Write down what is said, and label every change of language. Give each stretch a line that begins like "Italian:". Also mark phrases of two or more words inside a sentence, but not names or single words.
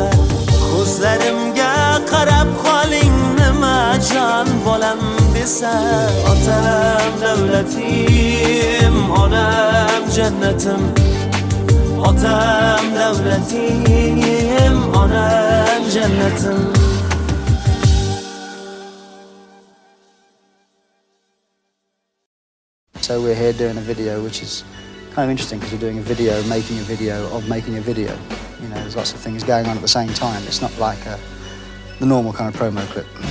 Uzbek: Ko'zlarimga qarab qoling, nima jon bolam desa. Otam davlatim, onam jannatim. Otam davlatim, onam jannatim.
English: So we're here doing a video which is kind of interesting because we're doing a video, making a video of making a video. You know, there's lots of things going on at the same time. It's not like the normal kind of promo clip.